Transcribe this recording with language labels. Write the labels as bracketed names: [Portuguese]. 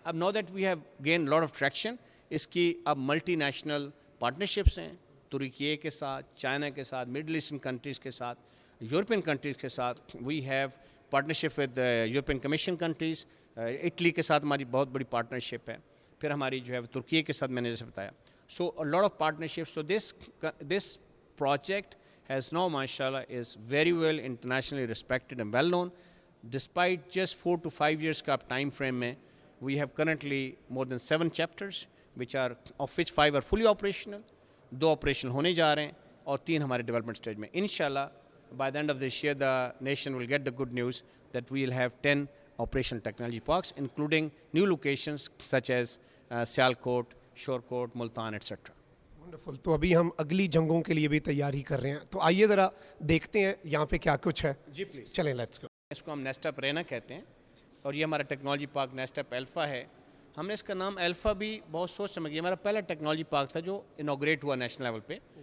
[Urdu] اب [English] now that we have gain lot of traction, [Urdu] اس کی اب ملٹی نیشنل پارٹنرشپس ہیں ترکی کے ساتھ, چائنا کے ساتھ, مڈل ایسٹرن کنٹریز کے ساتھ, یورپین کنٹریز کے ساتھ. [English] we have partnership with European Commission countries, [Urdu] Italy کے ساتھ ہماری بہت بڑی پارٹنرشپ ہے. پھر ہماری جو ہے ترکی کے ساتھ میں نے جیسے بتایا. [English] So lot of partnership. So this project has now mashallah is very well internationally respected and well known. Despite just 4 to 5 years ka time frame mein, we have currently more than 7 chapters which are of which 5 are fully operational, 2 operational [Urdu] hone ja rahe hain aur 3 hamare development stage mein. [English] Inshallah by the end of this year the nation will get the good news that we will have 10 operational technology parks including new locations such as Sialkot, Shorekot, Multan etc. Wonderful. [Urdu] تو ابھی ہم اگلی جنگوں کے لیے بھی تیاری کر رہے ہیں, تو آئیے ذرا دیکھتے ہیں یہاں پہ کیا کچھ ہے. جی پلیز [English] چلیں let's go. [Urdu] اس کو ہم نیسٹپ رینا کہتے ہیں اور یہ ہمارا ٹیکنالوجی پارک نیسٹپ الفا ہے. ہم نے اس کا نام الفا بھی بہت سوچ سمجھ کے, ہمارا پہلا ٹیکنالوجی پارک تھا جو انوگریٹ ہوا نیشنل لیول پہ.